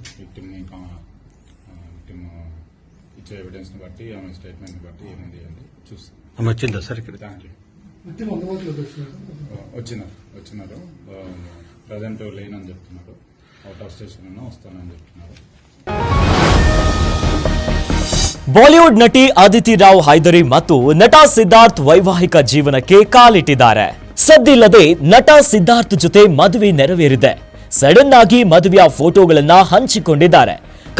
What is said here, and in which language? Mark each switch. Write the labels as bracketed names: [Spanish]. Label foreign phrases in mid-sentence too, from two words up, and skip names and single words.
[Telugu] విక్టిమ్ ఇచ్చే ఎవిడెన్స్ ని బట్టి, ఆమె స్టేట్మెంట్ ని బట్టి ఏముంది అని చూస్తాం. వచ్చిందా సార్ ఇక్కడ? [English] thank you. [Telugu] విక్టిమ్ అందుబాటులోకి వచ్చినారు. ప్రజెంట్ లేనని చెప్తున్నారు. [English] out of station [Telugu] అన్నా వస్తానని చెప్తున్నారు. [Kannada] ಬಾಲಿವುಡ್ ನಟಿ ಅದಿತಿ ರಾವ್ ಹೈದರಿ ಮತ್ತು ನಟ ಸಿದ್ಧಾರ್ಥ್ ವೈವಾಹಿಕ ಜೀವನಕ್ಕೆ ಕಾಲಿಟ್ಟಿದ್ದಾರೆ. ಸದ್ದಿಲ್ಲದೆ ನಟ ಸಿದ್ಧಾರ್ಥ್ ಜೊತೆ ಮದುವೆ ನೆರವೇರಿದೆ. ಸಡನ್ ಆಗಿ ಮದುವೆಯ ಫೋಟೋಗಳನ್ನ ಹಂಚಿಕೊಂಡಿದ್ದಾರೆ.